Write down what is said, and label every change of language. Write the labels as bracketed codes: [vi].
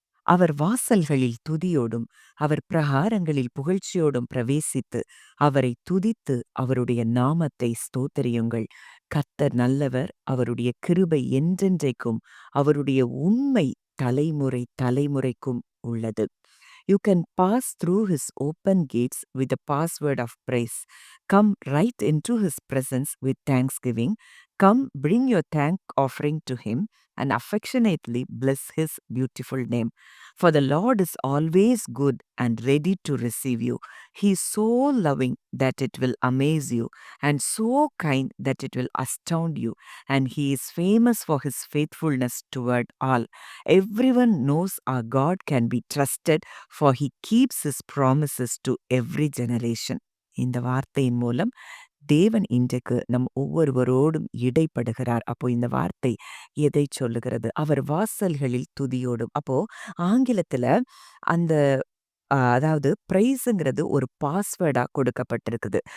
[ta] அவர் வாசல்களில் துதியோடும் அவர் பிரகாரங்களில் புகழ்ச்சியோடும் பிரவேசித்து அவரை துதித்து அவருடைய நாமத்தை ஸ்தோத்தரியுங்கள். கர்த்தர் நல்லவர், அவருடைய கிருபை என்றென்றைக்கும், அவருடைய உண்மை தலைமுறை தலைமுறைக்கும் உள்ளது. [en] You can pass through his open gates with the password of praise. Come right into his presence with thanksgiving. Come, bring your thank offering to him and affectionately bless his beautiful name. For the Lord is always good and ready to receive you. He is so loving that it will amaze you, and so kind that it will astound you. And he is famous for his faithfulness toward all. Everyone knows our God can be trusted, for he keeps his promises to every generation. [ta] இந்த வார்த்தையின் மூலம் தேவன் இன்றைக்கு நம் ஒவ்வொருவரோடும் இடைப்படுகிறார். அப்போ இந்த வார்த்தை எதை சொல்லுகிறது? அவர் வாசல்களில் துதியோடும். அப்போ ஆங்கிலத்துல அந்த அதாவது பிரைஸுங்கிறது ஒரு பாஸ்வேர்டா கொடுக்கப்பட்டிருக்குது.